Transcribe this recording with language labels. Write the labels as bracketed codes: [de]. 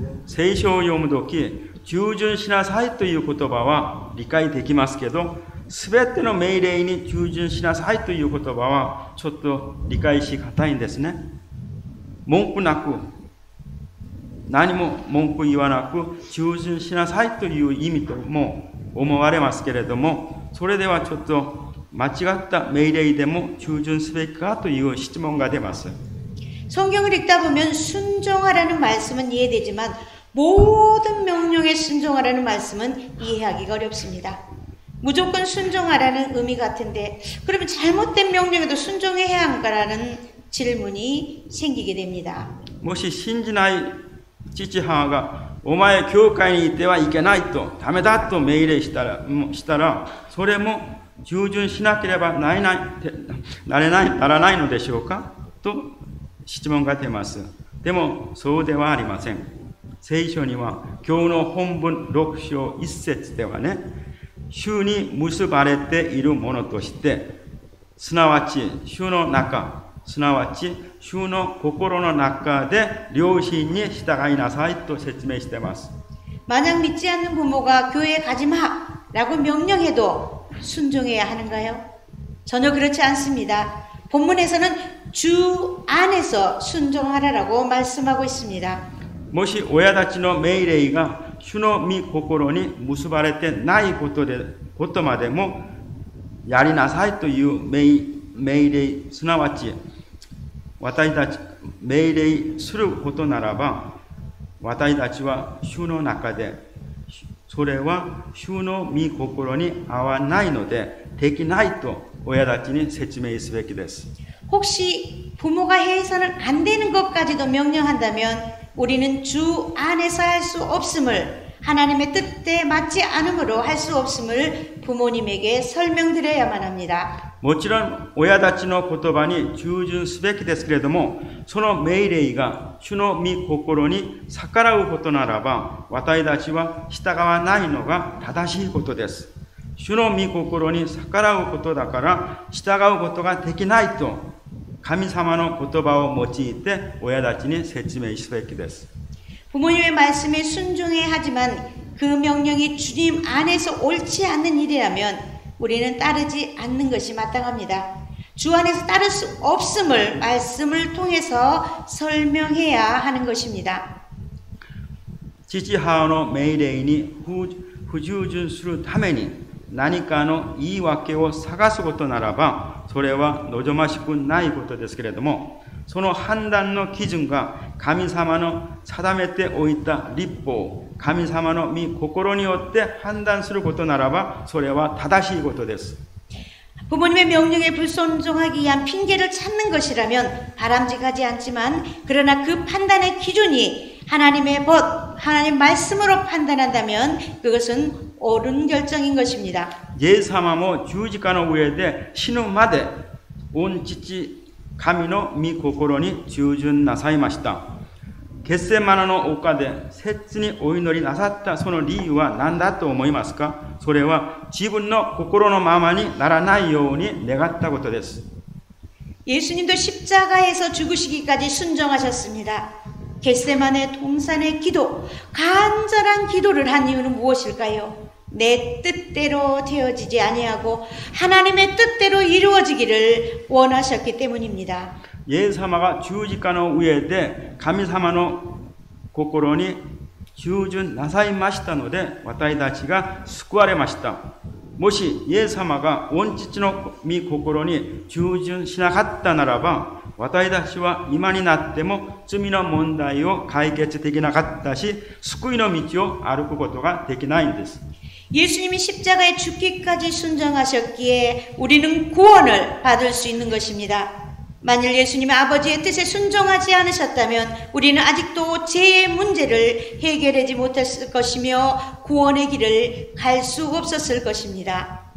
[ja] 聖書を読むとき、従順しなさいという言葉は理解できますけど、すべての命令に従順しなさいという言葉はちょっと理解しがたいんですね。文句なく、何も文句言わなく従順しなさいという意味とも思われますけれども、それではちょっと間違った命令でも従順すべきかという質問が出ます。 [ko] 성경을 읽다 보면 순종하라는 말씀은 이해되지만 모든 명령에 순종하라는 말씀은 이해하기가 어렵습니다. 무조건 순종하라는 의미 같은데 그러면 잘못된 명령에도 순종해야 한가라는 질문이 생기게 됩니다. [ja] もし信じない父母がお前教会に行ってはいけないとダメだと命令したらそれも従順しなければならないのでしょうかと質問が出ます。でもそうではありません。聖書には今日の本文6章1節ではね、主に結ばれているものとして、すなわち主の中、すなわち主の心の中で良心に従いなさいと説明しています。 [ko] 만약 믿지 않는 부모가 교회에 가지 마라고 명령해도 순종해야 하는가요? 전혀 그렇지 않습니다. 본문에서는 주 안에서 순종하라라고 말씀하고 있습니다. [ja] もし親たちの命令が主の御心に結ばれてないことまでもやりなさいという命令、すなわち私たち命令することならば、私たちは主の中で、それは主の御心に合わないのでできないと親たちに説明すべきです。 [ko] 혹시 부모가 해서는 안 되는 것까지도 명령한다면 우리는 주 안에서 할 수 없음을, 하나님의 뜻에 맞지 않음으로 할 수 없음을 부모님에게 설명드려야만 합니다. [ja] もちろん親たちの言葉に従順すべきですけれども、その命令が主の御心に逆らうことならば、私たちは従わないのが正しいことです。主の御心に逆らうことだから従うことができないと神様の言葉を用いて親たちに説明すべきです。 [ko] 부모님의 말씀에 순종해야 하지만 그 명령이 주님 안에서 옳지 않는 일이라면 우리는 따르지 않는 것이 마땅합니다. 주 안에서 따를 수 없음을 말씀을 통해서 설명해야 하는 것입니다. [ja] 父母の命令に不従順するために何かの言い訳を探すことならば、それは望ましくないことですけれども、その判断の基準が神様の定めておいた律法、神様の御心によって判断することならば、それは正しいことです。 [ko] 부모님의 명령에 불순종하기 위한 핑계를 찾는 것이라면 바람직하지 않지만, 그러나 그 판단의 기준이 하나님의 법, 하나님 말씀으로 판단한다면 그것은 옳은 결정인 것입니다. [ja] イエス様も十字架の上で死ぬまで御父神の御心に従順なさいました。ゲッセマネの丘で切にお祈りなさったその理由は何だと思いますか？それは自分の心のままにならないように願ったことです。 [ko] 예수님도 십자가에서 죽으시기까지 순종하셨습니다. 겟세마네 동산의 기도, 간절한 기도를 한 이유는 무엇일까요? 내 뜻대로 되어지지 아니하고 하나님의 뜻대로 이루어지기를 원하셨기 때문입니다. [ja] イエス様が十字架の上で神様の心に従順なさいましたので、私たちが救われました。もしイエス様が御父の御心に従順しなかったならば、私たちは今になっても罪の問題を解決できなかったし、救いの道を歩くことができないんです。 [ko] 예수님이 십자가에 죽기까지 순종하셨기에 우리는 구원을 받을 수 있는 것입니다. 만일 예수님의 아버지의 뜻에 순종하지 않으셨다면 우리는 아직도 죄의 문제를 해결하지 못했을 것이며 구원의 길을 갈 수 없었을 것입니다.